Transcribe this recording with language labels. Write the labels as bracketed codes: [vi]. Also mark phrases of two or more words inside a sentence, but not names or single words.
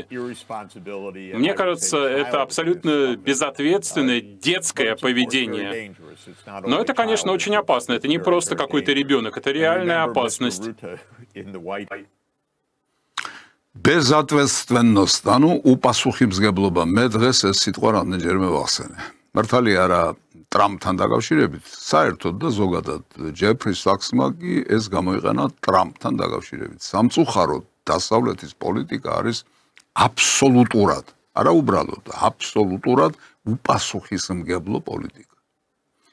[ru] Мне кажется, это абсолютно безответственное, детское поведение. Но это, конечно, очень опасно. Это не просто какой-то ребенок, это реальная опасность. Безответственность, [ka] ანუ უპასუხისმგებლობა. მე დღეს ეს სიტყვა რამდენჯერმე ვახსენე. მართალი არა ტრამპთან დაკავშირებით, საერთოდ და ზოგადად ჯეფრი საქსმა კი ეს გამოიყენა ტრამპთან დაკავშირებით. სამწუხაროდ დასავლეთის პოლიტიკა არის აბსოლუტურად, არა უბრალოდ, აბსოლუტურად უპასუხისმგებლო პოლიტიკა.